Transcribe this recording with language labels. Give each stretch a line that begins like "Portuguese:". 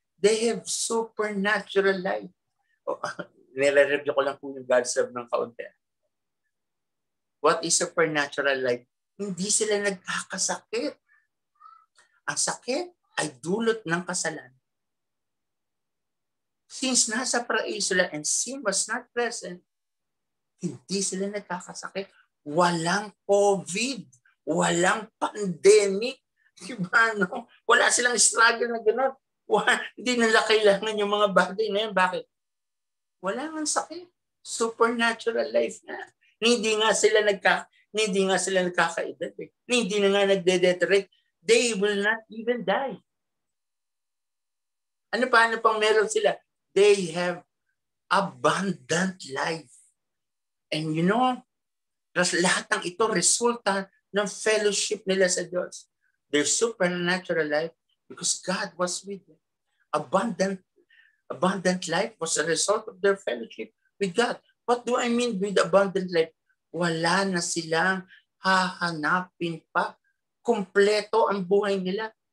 English: They have supernatural life.
Filipino: Nire-review ko lang po yung God's love ng kaunti.
English: What is supernatural life?
Filipino: Hindi sila nagkakasakit. Ang sakit ay dulot ng kasalanan. Since nasa paraiso lang
English: and sin was not present,
Filipino: hindi sila nagkakasakit. Walang COVID. Walang pandemic. Diba, no? Wala silang struggle na gano'n. Hindi nila kailangan yung mga bagay na yan. Bakit? Wala nang sakit. Supernatural life na. Hindi nga sila nagkakaedad. Hindi na nga nagde-deteriorate.
English: They will not even die.
Filipino: Ano pang meron sila?
English: They have abundant life. And you know,
Filipino: lahat ng ito resulta ng fellowship nila sa Diyos.
English: Their supernatural life because God was with them. Abundant life was a result of their fellowship with God. What do I mean with abundant life?
Filipino: Wala na silang hahanapin pa. Kompleto ang buhay nila.